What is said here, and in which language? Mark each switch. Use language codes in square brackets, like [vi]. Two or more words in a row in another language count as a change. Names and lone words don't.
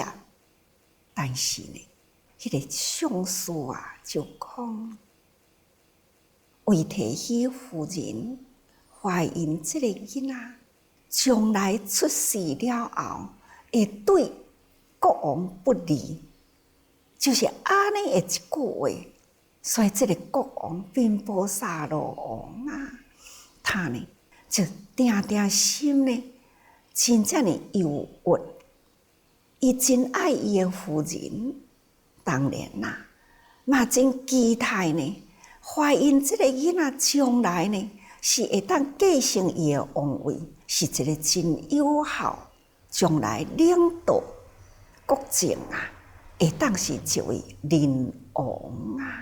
[nan] 但是呢，迄个相师啊就讲，为提起夫人怀孕即个囡仔，将来出世了后，会对国王不利，就是安尼的一句话。所以，这个国王频婆娑罗王啊，他呢就定定心呢，真正的忧郁。伊真爱伊的夫人，当然啦，嘛真期待呢，怀孕这个囡仔将来呢，是会当继承伊的王位，是一个真有效，将来领导国政啊，会当是一位人王啊。